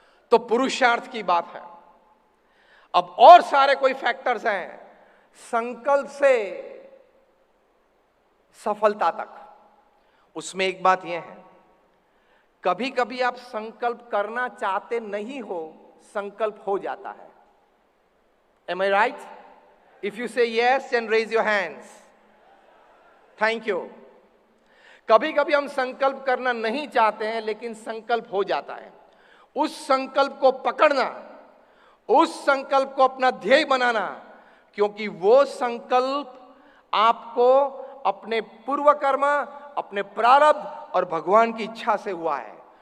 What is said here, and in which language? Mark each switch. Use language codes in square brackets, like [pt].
[hi] तो पुरुषार्थ की बात है। अब और सारे कोई फैक्टर्स हैं संकल्प से सफलता तक। उसमें एक बात यह है, कभी कभी आप संकल्प करना चाहते नहीं हो, संकल्प हो जाता है। [en] Am I right? If you say yes and raise your hands. Thank you. [hi] कभी कभी हम संकल्प करना नहीं चाहते हैं, लेकिन संकल्प हो जाता है। उस संकल्प को पकड़ना, उस संकल्प को अपना ध्येय बनाना, क्योंकि वो संकल्प आपको अपने पूर्व कर्म, अपने प्रारब्ध और भगवान की इच्छा से हुआ है।